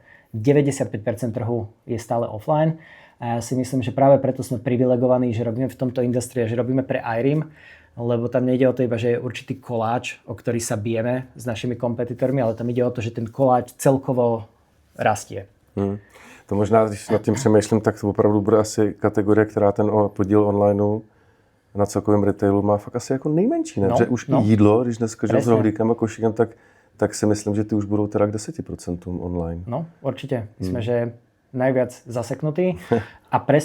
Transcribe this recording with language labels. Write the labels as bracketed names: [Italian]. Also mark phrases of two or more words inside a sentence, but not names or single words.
[Slovak] 95% trhu je stále offline. A ja si myslím, že práve preto sme privilegovaní, že robíme v tomto industrii, že robíme pre IRIM, lebo tam nejde o to iba, že je určitý koláč, o ktorý sa bijeme s našimi kompetitormi, ale tam ide o to, že ten koláč celkovo rastie. [Czech] To možná, když nad tím přemýšlím, tak to opravdu bude asi kategorie, která ten podíl online na celkovém retailu má fakt asi jako nejmenší, ne? Že už i jídlo, když dneska žil s rohlíkem a košíkem, tak si myslím, že ty už budou teda k 10% online. No, určitě. [Slovak] Jsme, že najviac zaseknutý a presne...